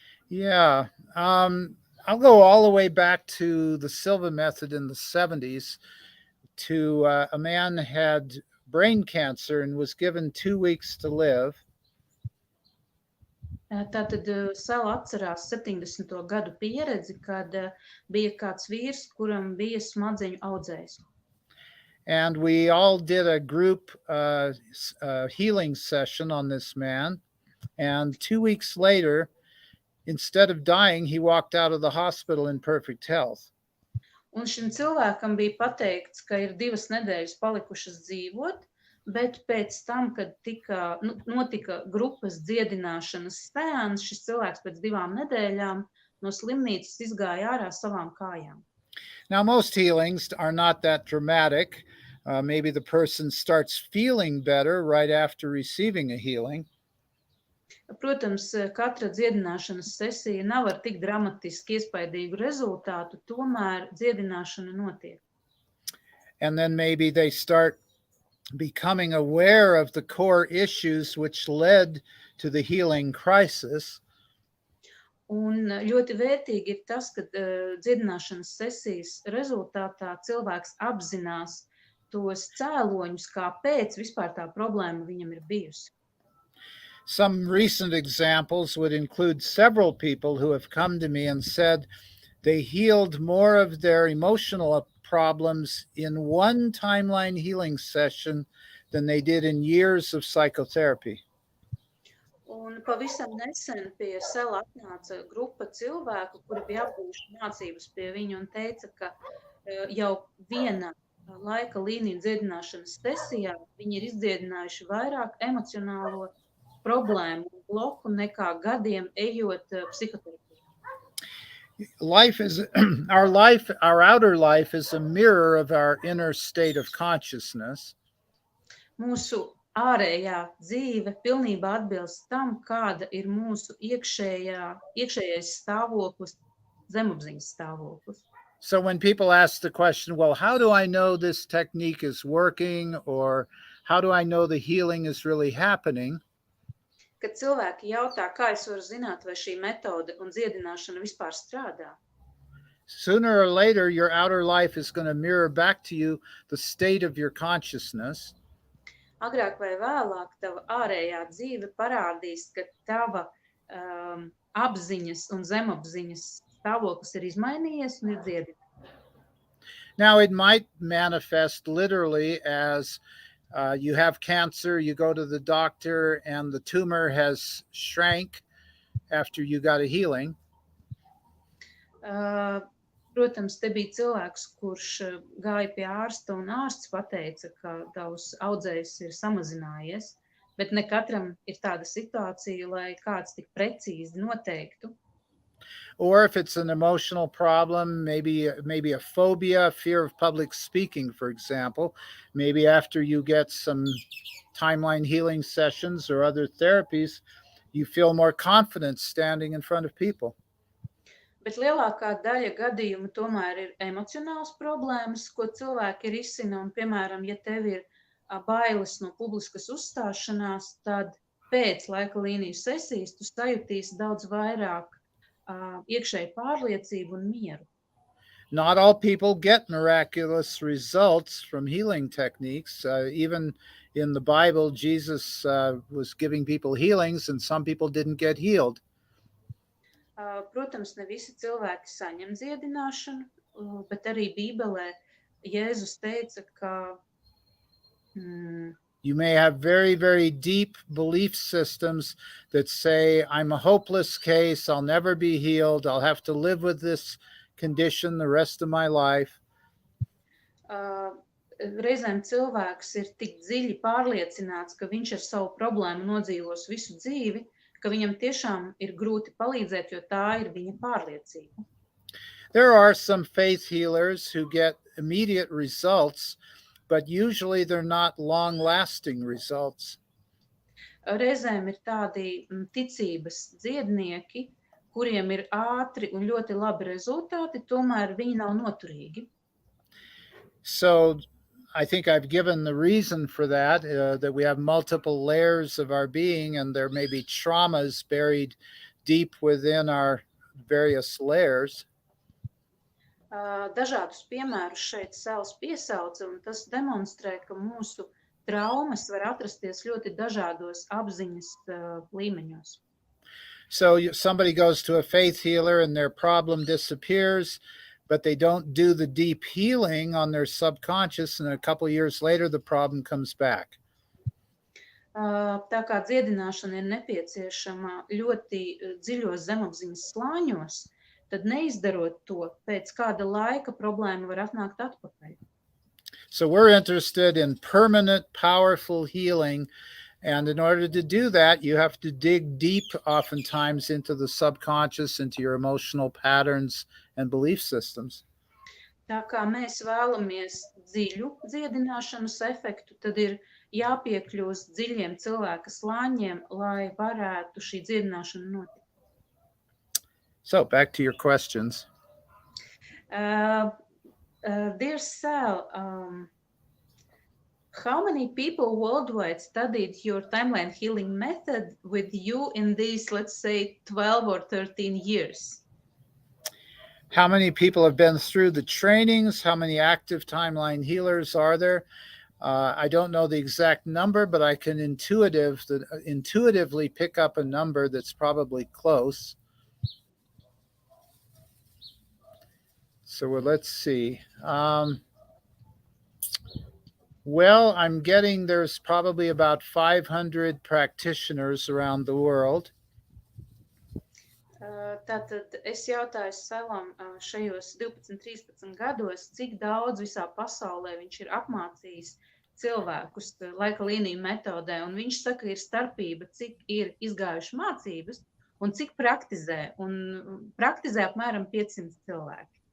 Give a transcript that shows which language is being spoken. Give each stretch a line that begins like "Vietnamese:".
English: Yeah, I'll go all the way back to the Silva method in the 70s. To a man had brain cancer and was given 2 weeks to live.
Latvian: Tātad Sal atcerās 70. gadu pieredzi, kad bija kāds vīrs, kuram bija smadzeņu audzējs.
English: And we all did a group healing session on this man. And 2 weeks later, instead of dying, he walked out of the hospital in perfect health.
Latvian: Un šim cilvēkam bija pateikts, ka ir 2 nedēļas palikušas dzīvot, bet pēc tam, kad notika grupas dziedināšanas seans, šis cilvēks pēc 2 nedēļām no slimnīcas izgāja ārā savām kājām.
English: Now, most healings are not that dramatic. Maybe the person starts feeling better right after receiving a healing.
Latvian: Protams, katra dziedināšanas sesija nav ar tik dramatiski iespaidīgu rezultātu, tomēr dziedināšana notiek.
English: And then maybe they start becoming aware of the core issues which led to the healing crisis.
Latvian: Un ļoti vērtīgi ir tas, ka dziedināšanas sesijas rezultātā cilvēks apzinās tos cēloņus, kāpēc vispār tā problēma viņam ir bijusi.
English: Some recent examples would include several people who have come to me and said they healed more of their emotional problems in one timeline healing session than they did in years of psychotherapy.
Latvian: Un pavisam nesen pie Sela atnāca grupa cilvēku, kuri bija apguvuši mācības pie viņu un teica, ka jau viena laika līniju dziedināšanas sesijā viņi ir izdziedinājuši vairāk emocionālo problēmu bloku nekā gadiem ejot psihoterapijā.
English: Life is our outer life is a mirror of our inner state of consciousness.
Latvian: Mūsu ārējā dzīve pilnībā atbilst tam, kāda ir mūsu iekšējais stāvoklis, zemapziņas stāvoklis.
English: So when people ask the question, well, how do I know this technique is working, or how do I know the healing is really happening?
Latvian: Kad cilvēki jautā, kā es varu zināt, vai šī metode un dziedināšana vispār strādā,
English: Sooner or later, your outer life is going to mirror back to you the state of your consciousness.
Latvian: agrāk vai vēlāk tava ārējā dzīve parādīs, ka tava apziņas un zemapziņas stāvoklis ir izmainījies un ir dziedināts.
English: Now, it might manifest literally as you have cancer, you go to the doctor, and the tumor has shrank after you got a healing.
Latvian: Protams, te bija cilvēks, kurš gāja pie ārsta, un ārsts pateica, ka tavs audzējs ir samazinājies, bet ne katram ir tāda situācija, lai kāds tik precīzi noteiktu.
English: Or if it's an emotional problem, maybe a phobia, fear of public speaking, for example, maybe after you get some timeline healing sessions or other therapies, you feel more confident standing in front of people.
Latvian: Bet lielākā daļa gadījumu tomēr ir emocionāls problēmas, ko cilvēki risina, un, piemēram, ja tev ir bailes no publiskas uzstāšanās, tad pēc laika līniju sesijas tu sajutīsi daudz vairāk iekšēju pārliecību un mieru.
English: Not all people get miraculous results from healing techniques. Even in the Bible, Jesus was giving people healings, and some people didn't get healed.
Latvian: Protams, ne visi cilvēki saņem dziedināšanu, bet arī Bībelē Jēzus teica, ka
English: you may have very, very deep belief systems that say, I'm a hopeless case, I'll never be healed, I'll have to live with this condition the rest of my life.
Latvian: Reizēm cilvēks ir tik dziļi pārliecināts, ka viņš ar savu problēmu nodzīvos visu dzīvi, ka viņam tiešām ir grūti palīdzēt, jo tā ir viņa pārliecība.
English: There are some faith healers who get immediate results, but usually they're not long-lasting results.
Latvian: Reizēm ir tādi ticības dziednieki, kuriem ir ātri un ļoti labi rezultāti, tomēr viņi nav noturīgi.
English: So I think I've given the reason for that, that we have multiple layers of our being, and there may be traumas buried deep within our various layers.
Latvian: Dažādus piemērus šeit Sals piesauca, un tas demonstrē, ka mūsu traumas var atrasties ļoti dažādos apziņas līmeņos.
English: So somebody goes to a faith healer and their problem disappears, but they don't do the deep healing on their subconscious, and a couple of years later the problem comes back.
Latvian: Tā kā dziedināšana ir nepieciešama ļoti dziļos zemapziņas slāņos, tad neizdarot to, pēc kāda laika problēma var atnākt atpakaļ.
English: So we're interested in permanent, powerful healing. And in order to do that, you have to dig deep oftentimes into the subconscious, into your emotional patterns and belief systems.
Latvian: Tā kā mēs vēlamies dziļu dziedināšanas efektu, tad ir jāpiekļūst dziļiem cilvēka slāņiem, lai varētu šī dziedināšana notikt.
English: So back to your questions. Dear Sal, how many people worldwide studied your timeline healing method with you in these, let's say, 12 or 13 years? How many people have been through the trainings? How many active timeline healers are there? I don't know the exact number, but I can intuitively pick up a number that's probably close. So let's see. Well, I'm getting there's probably about 500 practitioners around the world.
Latvian: Tātad es jautāju Salam šajos 12-13 gados, cik daudz visā pasaulē viņš ir apmācījis cilvēkus laika līniju metodē, un viņš saka, ir starpība, cik ir izgājuši mācības un cik praktizē? Un praktizē apmēram 500 cilvēki.